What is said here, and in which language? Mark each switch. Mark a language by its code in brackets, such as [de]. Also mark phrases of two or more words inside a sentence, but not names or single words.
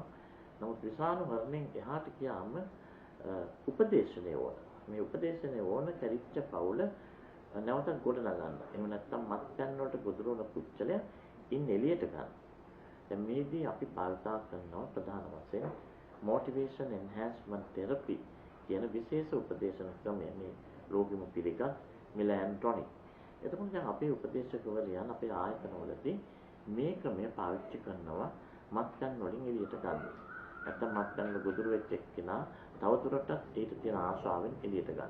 [si] නමුත් විෂාණු හරණයෙන් එහාට ගියාම උපදේශනය ඕන. මේ උපදේශනය ඕන කරිච්ච පවුල නැවත ගොඩ නගන්න. එහෙම නැත්නම් මත්පැන් වලට ගොදුරු වන පුච්චලය ඉන් එළියට ගන්න. දැන් මේදී අපි භාවිතා කරනවා ප්‍රධාන වශයෙන් [en] motivation enhancement therapy [si] කියන විශේෂ උපදේශන ක්‍රමය. මේ රෝගිම පිළිගත් මිලැන්ටොනික්. එතකොට දැන් අපේ උපදේශකවරයන් අපේ ආයතනවලදී මේ ක්‍රමය පාවිච්චි කරනවා මත්පැන් වලින් එළියට ගන්න. නැත්නම් මත්පැන් වල ගොදුරු වෙච්ච එක්කෙනා තවදුරටත් ඊට තියෙන ආශාවෙන් එළියට ගන්න.